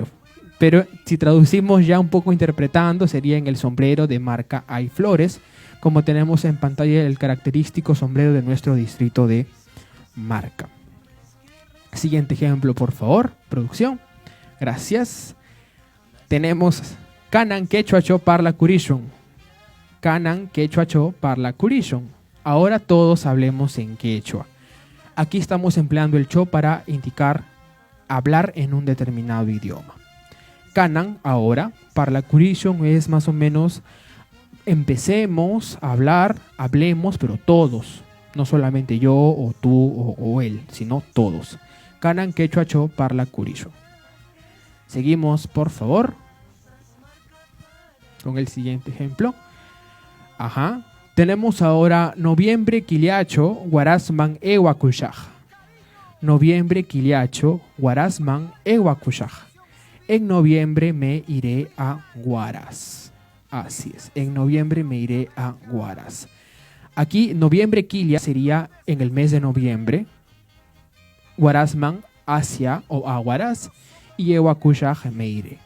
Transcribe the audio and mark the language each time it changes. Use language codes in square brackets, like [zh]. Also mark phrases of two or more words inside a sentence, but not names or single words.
[es] Pero si traducimos ya un poco interpretando, sería en el sombrero de Marca hay flores. Como tenemos en pantalla el característico sombrero de nuestro distrito de Marca. Siguiente ejemplo, por favor, producción. Gracias. [qu] Tenemos Kanan quechua cho parla kurishon. Kanan quechua cho parla kurishon. [es] Ahora todos hablemos en quechua. Aquí estamos empleando el cho para indicar hablar en un determinado idioma. Kanan, ahora, [qu] parla kurishon [es] es más o menos empecemos a hablar, hablemos, pero todos. No solamente yo o tú o él, sino todos. [qu] Kanan quechua cho parla kurishon. [es] Seguimos, por favor, con el siguiente ejemplo. Tenemos ahora [qu] noviembre quiliacho guarasman ewakushaj. Noviembre quiliacho guarasman ewakushaj. [es] En noviembre me iré a Huaraz. Así es, en noviembre me iré a Huaraz. Aquí [qu] noviembre quilia [es] sería en el mes de noviembre. Guarasman hacia o a Huaraz. Y ewakushaj me iré.